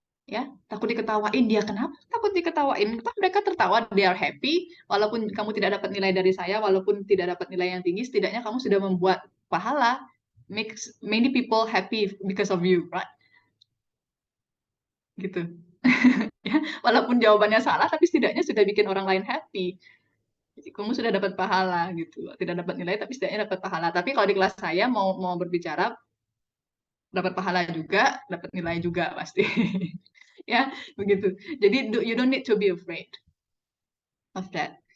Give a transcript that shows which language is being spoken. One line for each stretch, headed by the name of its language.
Indonesian: Ya, takut diketawain. Dia kenapa takut diketawain? Toh mereka tertawa,
English: they are happy.
Indonesian: Walaupun kamu tidak dapat nilai dari saya, walaupun tidak dapat nilai yang tinggi, setidaknya kamu sudah membuat pahala,
English: makes many people happy because of you, right?
Indonesian: Gitu. Ya, walaupun jawabannya salah, tapi setidaknya sudah bikin orang lain happy. Jadi, kamu sudah dapat pahala gitu. Tidak dapat nilai, tapi setidaknya dapat pahala. Tapi kalau di kelas saya mau berbicara, dapat pahala juga, dapat nilai juga pasti. Ya, begitu. Jadi
English: you don't need to be afraid of that.